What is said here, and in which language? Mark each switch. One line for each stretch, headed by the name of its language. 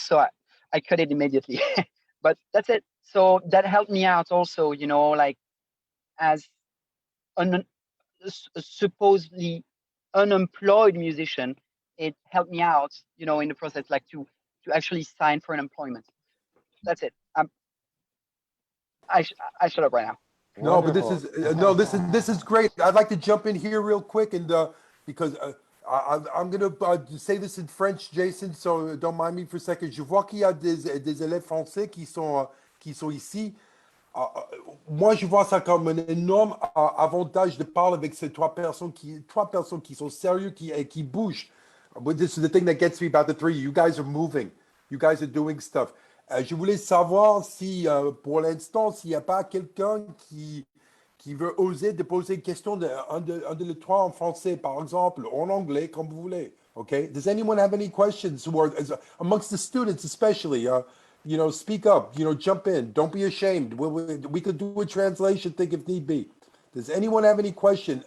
English: So I cut it immediately. But that's it. So that helped me out also, like as a supposedly unemployed musician, it helped me out, in the process, like to actually sign for an employment. That's it. I shut up right now. No, but Wonderful. this is great. I'd like to jump in here real quick, and because I'm gonna say this in French, Jason. So don't mind me for a second.
French: Je vois qu'il y a des élèves français qui sont ici. Moi, je vois ça comme un énorme avantage de parler avec ces trois personnes qui sont sérieux, qui bougent.
English: But this is the thing that gets me about the three. You guys are moving. You guys are doing stuff.
French: Je voulais savoir si, pour l'instant, s'il n'y a pas quelqu'un qui veut oser de poser une question un de les trois en français, par exemple, en anglais, comme vous voulez.
English: Okay, does anyone have any questions, or amongst the students especially? You know, speak up, you know, jump in, don't be ashamed. We could do a translation thing if need be. Does anyone have any question?